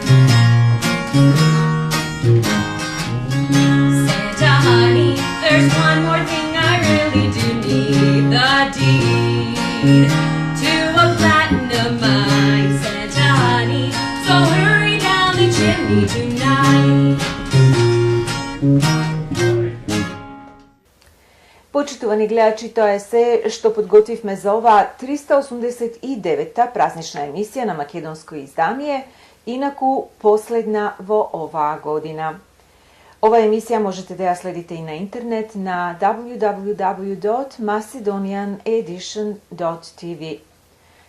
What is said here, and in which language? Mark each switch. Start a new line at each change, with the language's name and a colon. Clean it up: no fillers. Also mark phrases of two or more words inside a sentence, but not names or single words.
English: Santa honey, there's one more thing I really do need, the deed to a platinum mine, Santa honey, so hurry down the chimney tonight.
Macedonian: Почитувани гледачи, тоа е се што подготвивме за оваа 389-та празнична емисија на македонско издание, инаку последна во оваа година. Ова емисија можете да ја следите и на интернет на www.MacedonianEdition.TV.